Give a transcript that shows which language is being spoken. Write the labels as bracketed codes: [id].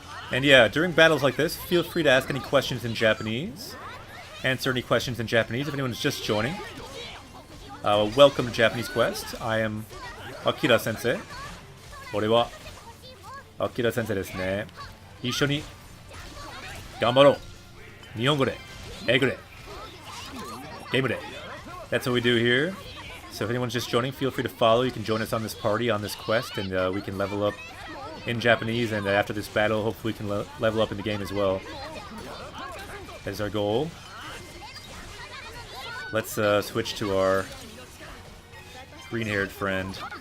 [en] And yeah, during battles like this, feel free to ask any questions in Japanese. Answer any questions in Japanese if anyone's just joining. Welcome to Japanese Quest. I am Akira Sensei. [ja] 俺は Akira Sensei ですね。一緒に頑張ろう。日本語で英語でゲームで。 [en] That's what we do here. So if anyone's just joining, feel free to follow. You can join us on this party, on this quest, and we can level up in Japanese. And after this battle, hopefully we can level up in the game as well. That is our goal. Let's switch to our green-haired friend.